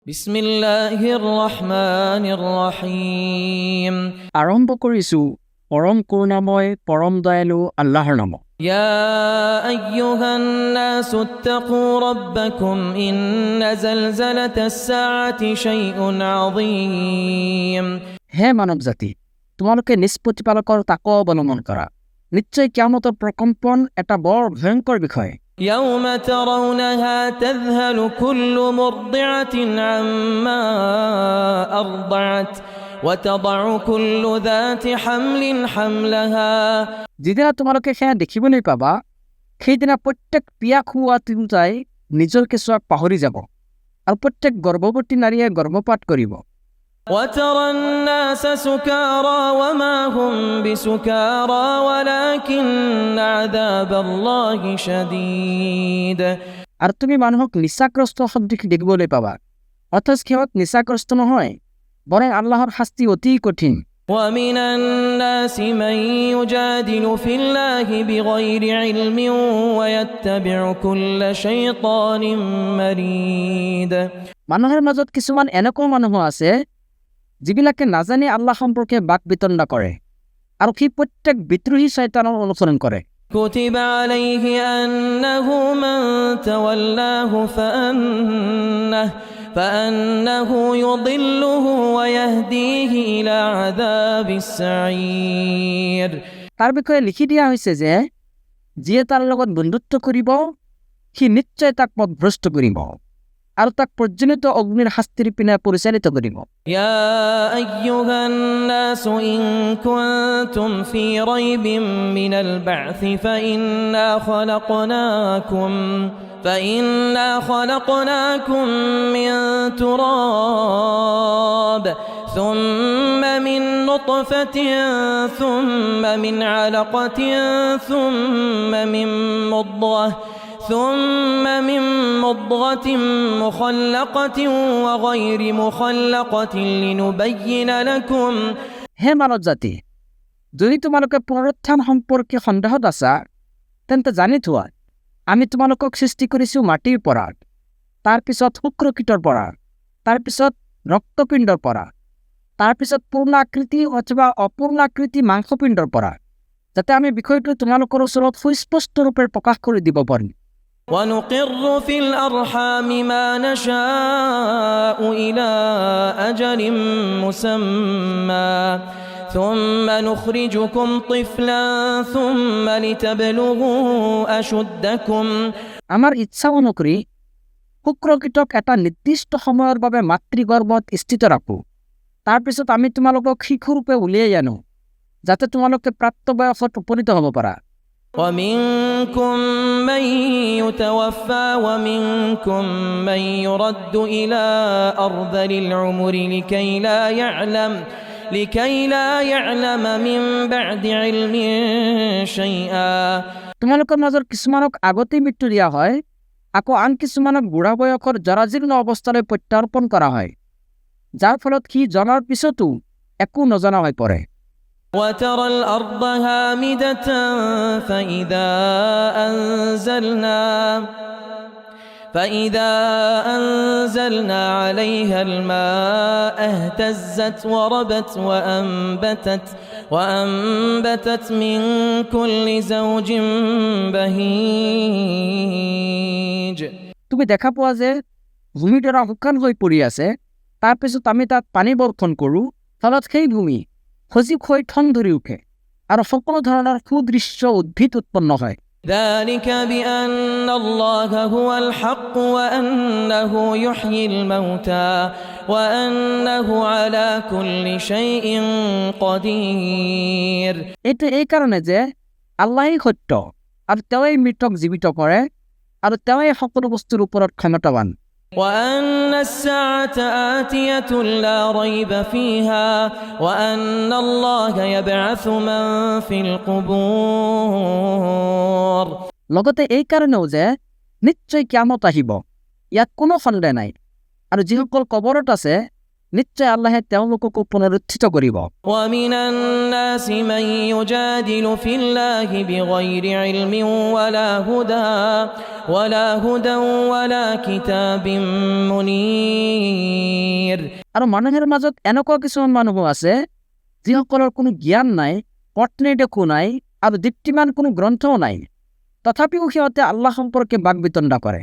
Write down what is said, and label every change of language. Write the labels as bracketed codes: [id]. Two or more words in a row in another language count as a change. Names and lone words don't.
[ar] بسم الله الرحمن الرحيم. [as] আৰম্ভ কৰিছোঁ পৰম কৰুণাময় পৰম দয়ালু আল্লাহৰ নামত। [ar] يا أيها الناس اتقوا ربكم إن زلزلة الساعة شيء عظيم. [as] হে মানৱ জাতি, তোমালোকে নিজ প্ৰতিপালকৰ তাকৱা অৱলম্বন কৰা। নিশ্চয় কিয়ামতৰ প্ৰকম্পন এটা বৰ ভয়ংকৰ বিষয়। [ar] يوم ترونها تذهل كل مرضعة عما أرضعت وتضع كل ذات حمل حملها। [as] যিদিনা তোমালোকে সেয়া দেখিবলৈ পাবা, সেইদিনা প্ৰত্যেক পিয়া খোৱা তিৰোতাই নিজৰ কেঁচুৱাক পাহৰি যাব আৰু প্ৰত্যেক গৰ্ভৱতী নাৰীয়ে গৰ্ভপাত কৰিব। [ar] وترى الناس سكارى وما هم بسكارى ولكن عذاب الله شديد। [as] আৰু তুমি মানুহক নিচাগ্ৰস্ত সদৃশ দেখিবলৈ পাবা, অথচ সিহঁত নিচাগ্ৰস্ত নহয়, বৰং আল্লাহৰ শাস্তি অতি কঠিন। [ar] ومن الناس من يجادل في الله بغير علم ويتبع كل شيطان مريد। [as] মানুহৰ মাজত কিছুমান এনেকুৱা মানুহ আছে যিবিলাকে নাজানি আল্লাহ সম্পৰ্কে বাক বিতণ্ডা কৰে আৰু সি প্ৰত্যেক বিদ্ৰোহী শয়তানৰ অনুসৰণ কৰে। [ar] كتب عليه أنه من تولاه فأنه يضله ويهديه إلى عذاب السعير। [as] তাৰ বিষয়ে লিখি দিয়া হৈছে যে যিয়ে তাৰ লগত বন্ধুত্ব কৰিব সি নিশ্চয় তাক পথভ্ৰষ্ট কৰিব আৰু তাক পৰ্যন্ত অগ্নিৰ শাস্তিৰ পিনে পৰিচালিত কৰিব। [ar] يا أيها الناس إن كنتم في ريب من البعث فإنا خلقناكم من تراب ثم من نطفة ثم من علقة ثم من مضغة مخلقة وغير مخلقة لنبين لكم। [as] হে মানৱ জাতি, যদি তোমালোকে পুনৰুত্থান সম্পৰ্কে সন্দেহত আছা তেন্তে জানি থোৱা, আমি তোমালোকক সৃষ্টি কৰিছোঁ মাটিৰ পৰা, তাৰপিছত শুক্ৰকীটৰ পৰা, তাৰপিছত ৰক্তপিণ্ডৰ পৰা, তাৰপিছত পূৰ্ণাকৃতি অথবা অপূৰ্ণাকৃতি মাংসপিণ্ডৰ পৰা, যাতে আমি বিষয়টো তোমালোকৰ ওচৰত সুস্পষ্টৰূপে প্ৰকাশ কৰি দিব পাৰিম। [ar] ونقر في الأرحام ما نشاء إلى أجل مسمى ثم نخرجكم طفلا ثم لتبلغوا أشدكم। [as] আমাৰ ইচ্ছা অনুসৰি শুক্ৰকীটক এটা নিৰ্দিষ্ট সময়ৰ বাবে মাতৃগৰ্ভত স্থিত ৰাখোঁ, তাৰপিছত আমি তোমালোকক শিশুৰূপে উলিয়াই আনো যাতে তোমালোকে প্ৰাপ্তবয়সত উপনীত হ'ব পাৰা। [ar] ومنكم من يتوفى ومنكم من يرد إلى أرذل العمر لكي لا يعلم من بعد علم شيئا। [as] তোমালোকৰ মাজৰ কিছুমানক আগতেই মৃত্যু দিয়া হয়, আকৌ আন কিছুমানক বুঢ়া বয়সৰ জৰাজীৰ্ণ অৱস্থালৈ প্ৰত্যাৰ্পণ কৰা হয়, যাৰ ফলত সি জনাৰ পিছতো একো নজনা হৈ পৰে। [ar] وترى الأرض هامدة فإذا أنزلنا عليها الماء اهتزت وربت وأنبتت من كل زوج بهيج। [as] তুমি দেখা পোৱা যে ভূমিডৰা শুকান হৈ পৰি আছে, তাৰপিছত আমি তাত পানী বৰ্ষণ কৰোঁ, ফলত সেই ভূমি সজীৱ হৈ ঠন ধৰি উঠে আৰু সকলো ধৰণৰ সুদৃশ্য উদ্ভিদ উৎপন্ন হয়। [ar] ذلك بأن الله هو الحق وأنه يحيي الموتى وأنه على كل شيء قدير। [as] এইটো এই কাৰণে যে আল্লাহেই সত্য আৰু তেওঁই মৃতক জীৱিত কৰে আৰু তেওঁই সকলো বস্তুৰ ওপৰত ক্ষমতাৱান। [ar] وأن الساعة آتية لا ريب فيها وأن الله يبعث من في القبور। [as] লগতে এই কাৰণেও যে নিশ্চয় কিয়ামত আহিব, ইয়াত কোনো সন্দেহ নাই, আৰু যিসকল কবৰত আছে নিশ্চয় আল্লাহে তেওঁলোককো পুনৰুত্থিত কৰিব। [ar] ومن الناس من يجادل في الله بغير علم ولا هدى ولا كتاب منير। [as] আৰু মানুহৰ মাজত এনেকুৱা কিছুমান মানুহো আছে যিসকলৰ কোনো জ্ঞান নাই, পথ নিৰ্দেশো নাই আৰু দীপ্তিমান কোনো গ্ৰন্থও নাই, তথাপিও সিহঁতে আল্লাহ সম্পৰ্কে বাকবিতণ্ডা কৰে।